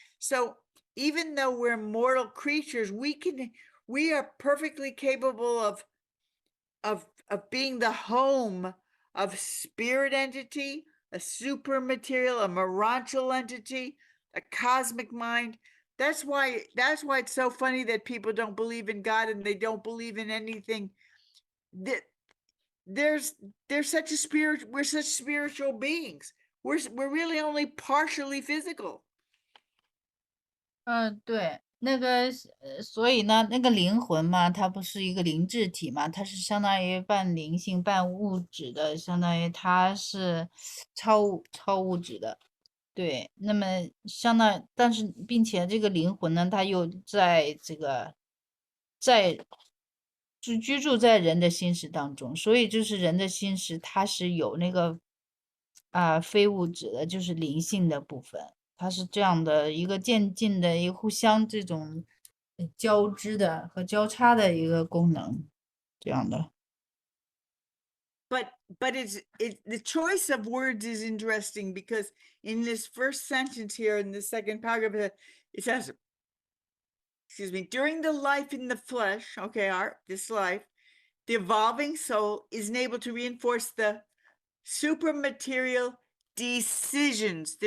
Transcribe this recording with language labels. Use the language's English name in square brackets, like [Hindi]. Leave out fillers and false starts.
[English] So even though we're mortal creatures, we are perfectly capable of being the home of spirit entity, a super material, a morantial entity, a cosmic mind. That's why it's so funny that people don't believe in God and they don't believe in anything. There's such a spirit, we're such spiritual beings. We're really only partially physical. [Chinese] 对，那个所以呢，那个灵魂嘛，它不是一个灵质体嘛，它是相当于半灵性半物质的，相当于它是超物质的。对，那么相当，但是并且这个灵魂呢，它又在这个在居住在人的心识当中，所以就是人的心识，它是有那个非物质的，就是灵性的部分，它是这样的一个渐进的一个互相这种交织的和交叉的一个功能，这样的。 [English] But the choice of words is interesting because in this first sentence here in the second paragraph it says, excuse me, during the life in the flesh, okay, this life, the evolving soul isn't able to reinforce the supermaterial decisions.